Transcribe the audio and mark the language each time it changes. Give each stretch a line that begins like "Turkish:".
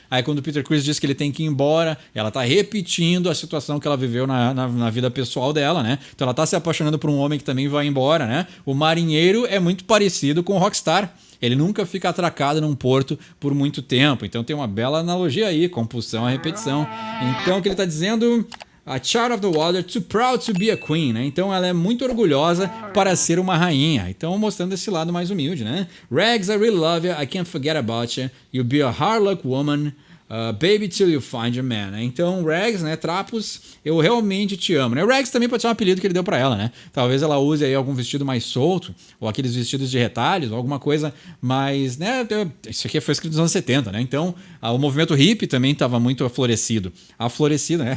Portuguese: Aí quando o Peter Criss diz que ele tem que ir embora, ela está repetindo a situação que ela viveu na vida pessoal dela, né? Então ela está se apaixonando por um homem que também vai embora, né? O marinheiro é muito parecido com o rockstar. Ele nunca fica atracado num porto por muito tempo. Então tem uma bela analogia aí, compulsão à repetição. Então o que ele está dizendo...
English: A child of the water, too proud to be a queen, né?
Portuguese: Então ela é muito orgulhosa para ser uma rainha. Então mostrando esse lado mais humilde, né?
English: Rags, I really love you, I can't forget about you. You'll be a hard luck woman. Baby till you find your man,
Portuguese: né? Então, Rags, né? Trapos, eu realmente te amo, né? Rags também pode ser um apelido que ele deu pra ela, né? Talvez ela use aí algum vestido mais solto, ou aqueles vestidos de retalhos, ou alguma coisa mais, né? Isso aqui foi escrito nos anos 70, né? Então, o movimento hippie também estava muito aflorecido, né?